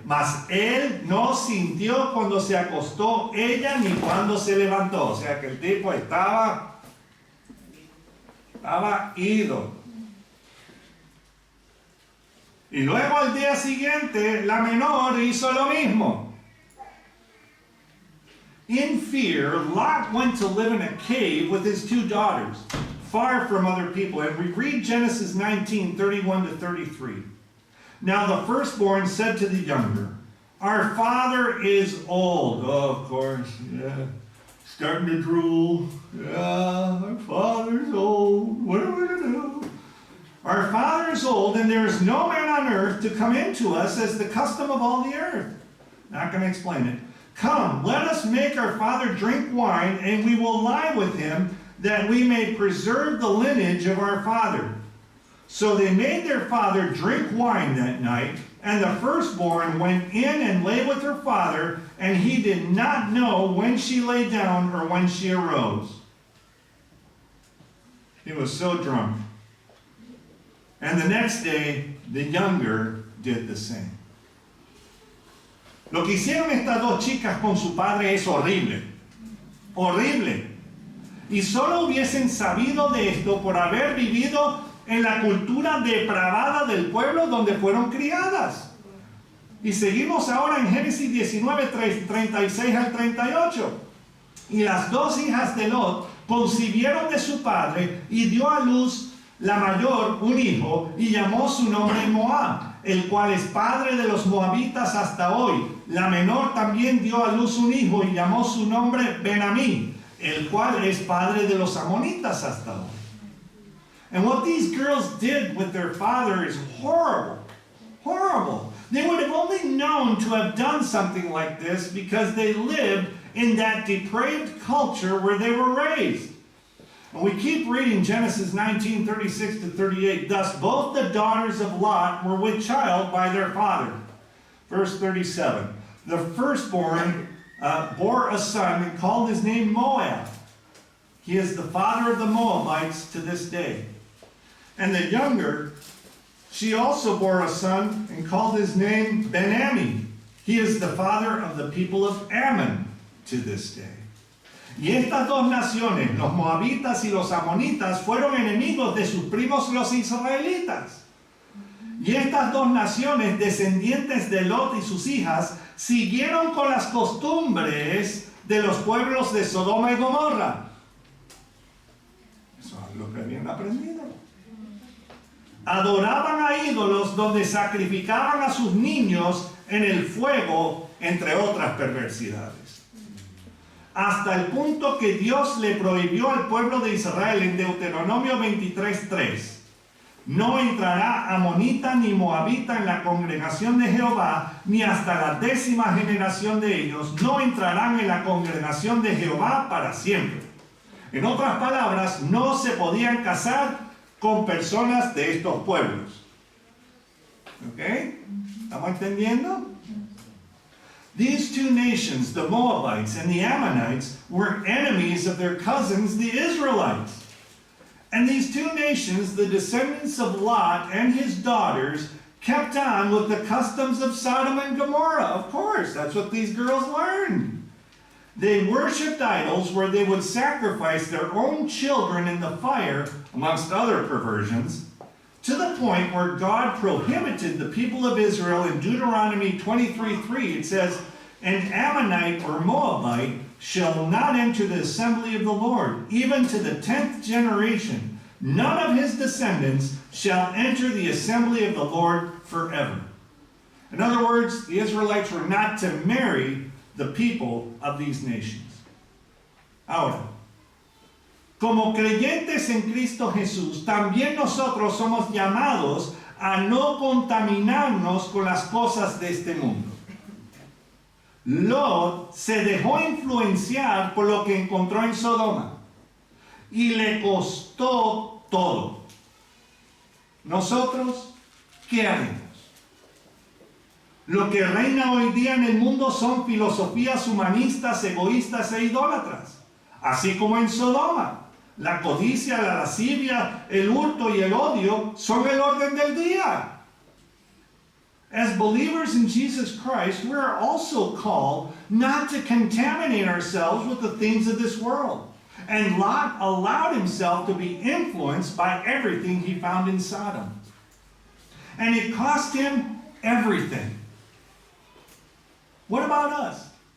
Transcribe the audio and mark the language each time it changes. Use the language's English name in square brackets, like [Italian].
[Spanish] Mas él no sintió cuando se acostó ella ni cuando se levantó. O sea que el tipo estaba ido. Y luego al día siguiente la menor hizo lo mismo. [English] In fear, Lot went to live in a cave with his two daughters, far from other people. And we read Genesis 19, 31 to 33. Now the firstborn said to the younger, our father is old. Oh, of course, yeah. Starting to drool. Yeah, our father's old. What are we going to do? Our father is old, and there is no man on earth to come in to us as the custom of all the earth. Not going to explain it. Come, let us make our father drink wine, and we will lie with him, that we may preserve the lineage of our father. So they made their father drink wine that night, and the firstborn went in and lay with her father, and he did not know when she lay down or when she arose. He was so drunk. And the next day, the younger did the same. [Spanish] Lo que hicieron estas dos chicas con su padre es horrible. Horrible. Y solo hubiesen sabido de esto por haber vivido en la cultura depravada del pueblo donde fueron criadas. Y seguimos ahora en Génesis 19, 36 al 38. Y las dos hijas de Lot concibieron de su padre y dio a luz la mayor un hijo y llamó su nombre Moab, el cual es padre de los moabitas hasta hoy. La menor también dio a luz un hijo y llamó su nombre Ben-Amí, el cual es padre de los amonitas hasta hoy. [English] And what these girls did with their father is horrible. Horrible. They would have only known to have done something like this because they lived in that depraved culture where they were raised. And we keep reading Genesis 19, 36 to 38. Thus both the daughters of Lot were with child by their father. Verse 37. The firstborn bore a son and called his name Moab. He is the father of the Moabites to this day. And the younger, she also bore a son and called his name Ben-Ammi. He is the father of the people of Ammon to this day. [Spanish] Y estas dos naciones, los moabitas y los amonitas, fueron enemigos de sus primos los israelitas. Y estas dos naciones, descendientes de Lot y sus hijas, siguieron con las costumbres de los pueblos de Sodoma y Gomorra. Eso es lo que habían aprendido. Adoraban a ídolos donde sacrificaban a sus niños en el fuego, entre otras perversidades. Hasta el punto que Dios le prohibió al pueblo de Israel en Deuteronomio 23:3. No entrará amonita ni moabita en la congregación de Jehová, ni hasta la 10ª generación de ellos no entrarán en la congregación de Jehová para siempre. En otras palabras, no se podían casar con personas de estos pueblos. ¿Ok? ¿Estamos entendiendo? [English] These two nations, the Moabites and the Ammonites, were enemies of their cousins, the Israelites. And these two nations, the descendants of Lot and his daughters, kept on with the customs of Sodom and Gomorrah. Of course, that's what these girls learned. They worshipped idols where they would sacrifice their own children in the fire, amongst other perversions, to the point where God prohibited the people of Israel in Deuteronomy 23:3. It says, "An Ammonite or Moabite shall not enter the assembly of the Lord, even to the 10th generation. None of his descendants shall enter the assembly of the Lord forever." In other words, the Israelites were not to marry the people of these nations. [Spanish] Ahora, como creyentes en Cristo Jesús, también nosotros somos llamados a no contaminarnos con las cosas de este mundo. Lot se dejó influenciar por lo que encontró en Sodoma y le costó todo. Nosotros, ¿qué haremos? Lo que reina hoy día en el mundo son filosofías humanistas, egoístas e idólatras, así como en Sodoma. La codicia, la lascivia, el hurto y el odio son el orden del día. [English] As believers in Jesus Christ, we are also called not to contaminate ourselves with the things of this world. And Lot allowed himself to be influenced by everything he found in Sodom. And it cost him everything. What about us?